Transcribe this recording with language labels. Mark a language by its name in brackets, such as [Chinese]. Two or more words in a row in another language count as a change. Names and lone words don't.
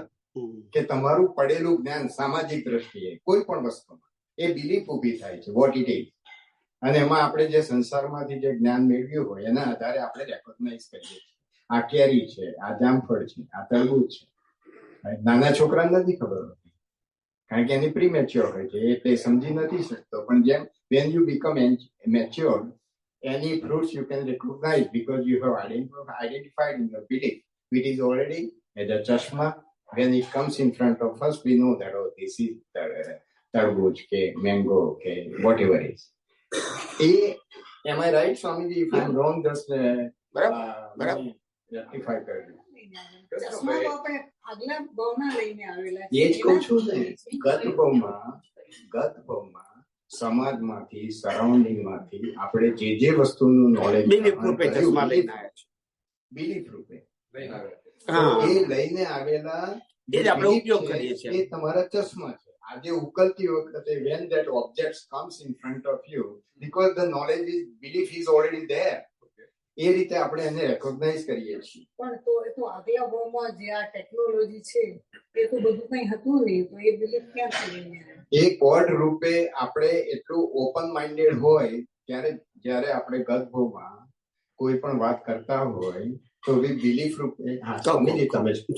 [Gujarati] કે તમારું પડેલું જ્ઞાન સામાજિક દ્રષ્ટિએ કોઈ પણ વસ્તુમાં એ બિલીફ ઉભી થાય છે [English] what it is. [Gujarati] અને એમાં આપણે જે સંસારમાંથી જે જ્ઞાન મેળવ્યું હોય એના આધારે આપણે રેકોગ્નાઇઝ કરીએ છીએ. આ કેરી છે, આ જામફળ છે, આ તરબૂચ છે. નાના છોકરાને નથી ખબર હોતી કારણ કે એની પ્રીમેચ્યોર હોય છે, એટલે સમજી નથી શકતો. પણ જેમ [English] when you become mature, any fruits you can recognize because you have identified in your belief, which is already as a chashma. When it comes in front of us, we know that oh, this is tarbuj, ke mango, ke whatever is. Am I right, Swamiji? If I'm wrong, just rectify [Gujarati] કરી દો. એ જ કહું છું ને, ગત ભાવમાં સમાજમાંથી સરાઉન્ડિંગ માંથી આપણે જે વસ્તુનું [English] knowledge belief [Gujarati] રૂપે એ લઈને આવેલા એ જ આપણે ઉપયોગ કરીએ છીએ. એ તમારા ચશ્મા છે. આજે ઉકલતી વખતે [English] when that object comes in front of you, because the knowledge is belief is already there, [Gujarati] એ રીતે આપણે એને રેકોગ્નાઇઝ કરીએ છીએ. પણ તો આગલા ભાવમાં જે આ ટેકનોલોજી છે એ તો બધું કઈ હતું નહીં, તો એ બિલીફ ક્યાંથી? એ કોડ રૂપે આપણે એટલું [English] open minded [Gujarati] હોય ત્યારે જ્યારે આપણે ગત ભાવમાં કોઈ પણ વાત કરતા હોય તો બિલીફ રૂપે તમે